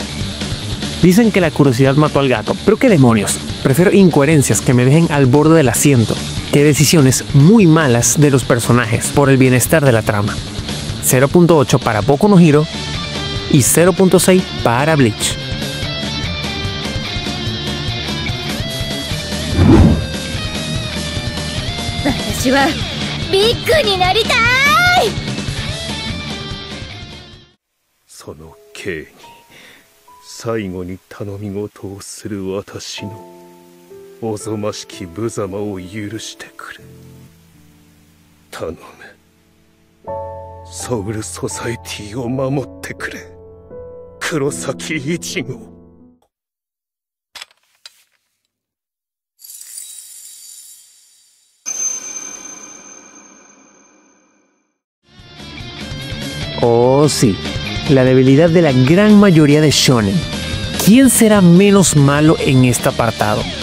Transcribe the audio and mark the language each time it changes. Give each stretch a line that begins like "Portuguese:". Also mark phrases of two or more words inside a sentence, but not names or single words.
Spanish: Dicen que la curiosidad mató al gato, pero qué demonios. Prefiero incoherencias que me dejen al borde del asiento que decisiones muy malas de los personajes por el bienestar de la trama. 0.8 para Boku no Hero y 0.6 para Bleach.
Japanese: Sono Keiに最後に頼み事をする私のおぞましき無様を許してくれ。頼む。ソウルソサエティを守ってくれ。黒崎一号。
Spanish: Oh sí, la debilidad de la gran mayoría de shonen. ¿Quién será menos malo en este apartado?